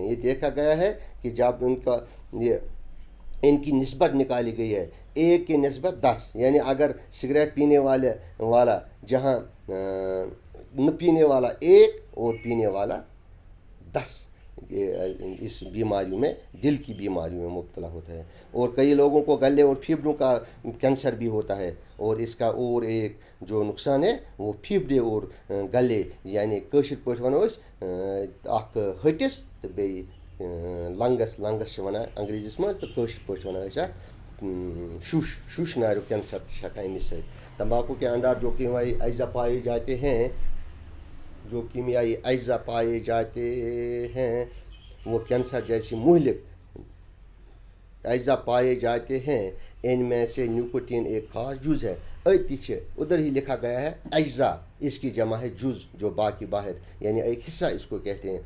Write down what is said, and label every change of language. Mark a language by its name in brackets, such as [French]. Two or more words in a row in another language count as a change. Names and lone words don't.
[Urdu] یہ دیکھا گیا ہے کہ جب ان کی نسبت نکالی گئی ہے 1 کی نسبت 10 یعنی اگر سگریٹ پینے والا جہاں نہ پینے والا 1 اور پینے والا 10 اس بیماریوں میں دل کی بیماریوں میں مبتلا ہوتا ہے. اور کئی لوگوں کو گلے اور پھیپڑوں کا کینسر بھی ہوتا ہے. اور اس کا اور ایک جو نقصان ہے وہ پھیپڑے اور گلے یعنی [Kashmiri] کٲشِر پٲٹھۍ وَنو أسۍ اکھ ۂٹِس تہٕ بیٚیہِ لنگس ونان انگریزیس مز تو کٲشِر پٲٹھۍ ونان أسۍ اَتھ شُش ناریُک کینسر تہِ چھِ ہٮ۪کان اَمہِ سۭتۍ. [Urdu] تمباکو کے اندر جو کیمیائی اجزا پائے جاتے ہیں وہ کینسر جیسی مہلک اجزا پائے جاتے ہیں. ان میں سے نیکوٹین ایک خاص جز ہے. ادھر ہی لکھا گیا ہے اجزا اس کی جمع ہے جز جو باقی باہر یعنی ایک حصہ اس کو کہتے ہیں.